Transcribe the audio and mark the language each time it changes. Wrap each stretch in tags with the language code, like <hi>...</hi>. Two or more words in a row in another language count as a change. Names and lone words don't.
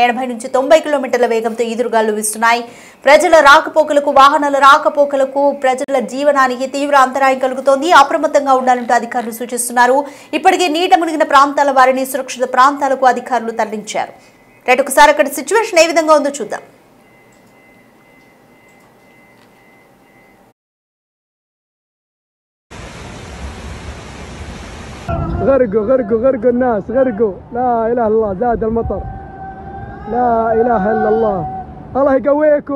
<te>80 నుంచి 90 కిలోమీటర్ల వేగంతో ఈదురుగాలు వీస్తున్నాయి. ప్రజల రాకపోకలకు, వాహనాల రాకపోకలకు, ప్రజల జీవనానికి తీవ్ర అంతరాయం కలుగుతోంది. అప్రమత్తంగా ఉండాలంటూ అధికారులు సూచిస్తున్నారు. ఇప్పటికే నీట మునిగిన ప్రాంతాల వారిని సురక్షిత ప్రాంతాలకు అధికారులు తరలించారు. రైట్, ఒకసారి అక్కడ సిచ్యువేషన్ ఏ విధంగా ఉందో చూద్దాం.</te> <ar>غرقوا الناس، غرقوا. لا اله الا الله، زاد المطر. لا اله الا الله. الله يقويكم.</ar>